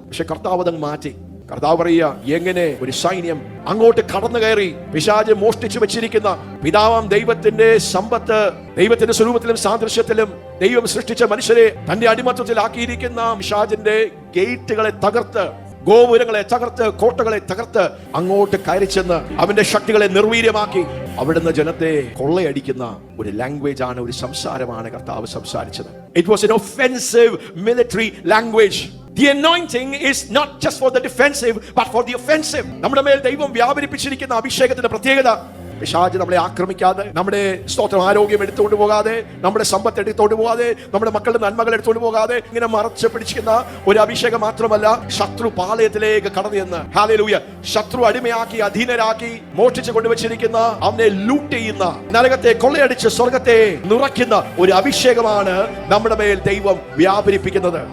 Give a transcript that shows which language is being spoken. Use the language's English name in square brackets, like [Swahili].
[Malayalam] പക്ഷെ കർത്താവ് അതങ്ങ് മാറ്റി. കർത്താവ് പറയുക, എങ്ങനെ ഒരു സൈന്യം അങ്ങോട്ട് കടന്നു കയറി പിശാച് മോഷ്ടിച്ചു വെച്ചിരിക്കുന്ന പിതാവാം ദൈവത്തിന്റെ സമ്പത്ത്, ദൈവത്തിന്റെ സ്വരൂപത്തിലും സാദൃശ്യത്തിലും ദൈവം സൃഷ്ടിച്ച മനുഷ്യരെ തന്റെ അടിമത്വത്തിലാക്കിയിരിക്കുന്ന പിശാചിന്റെ ഗേറ്റുകളെ തകർത്ത്, ഗോപുരങ്ങളെ തകർത്ത്, കോട്ടകളെ തകർത്ത് അങ്ങോട്ട് കയറി ചെന്ന് അവന്റെ ശക്തികളെ നിർവീര്യമാക്കി അവിടുന്ന് ജനത്തെ കൊള്ളയടിക്കുന്ന ഒരു ലാംഗ്വേജ് ആണ്, ഒരു സംസാരമാണ് കർത്താവ് സംസാരിച്ചത്. [English] It was an offensive military language. The anointing is not just for the defensive but for the offensive. [Malayalam] നമ്മുടെ മേൽ ദൈവം വ്യാപരിപ്പിച്ചിരിക്കുന്ന അഭിഷേകത്തിന്റെ പ്രത്യേകത, പിശാച് നമ്മളെ ആക്രമിക്കാതെ, നമ്മുടെ സ്തോത്രം ആരോഗ്യം എടുത്തുകൊണ്ട് പോകാതെ, നമ്മുടെ സമ്പത്ത് എടുത്തുകൊണ്ട് പോകാതെ, നമ്മുടെ മക്കളുടെ നന്മകൾ എടുത്തുകൊണ്ട് പോകാതെ ഇങ്ങനെ മറച്ചു പിടിച്ചിരിക്കുന്ന ഒരു അഭിഷേകം മാത്രമല്ല, ശത്രു പാളയത്തിലേക്ക് കടന്നു ചെന്ന്, ഹല്ലേലൂയ, ശത്രു അടിമയാക്കി, അധീനരാക്കി, മോഷ്ടിച്ചു കൊണ്ടുവച്ചിരിക്കുന്ന, അവനെ ലൂട്ട് ചെയ്യുന്ന, നരകത്തെ കൊള്ളയടിച്ച് സ്വർഗത്തെ നിറയ്ക്കുന്ന ഒരു അഭിഷേകമാണ് നമ്മുടെ മേൽ ദൈവം വ്യാപരിപ്പിക്കുന്നത്.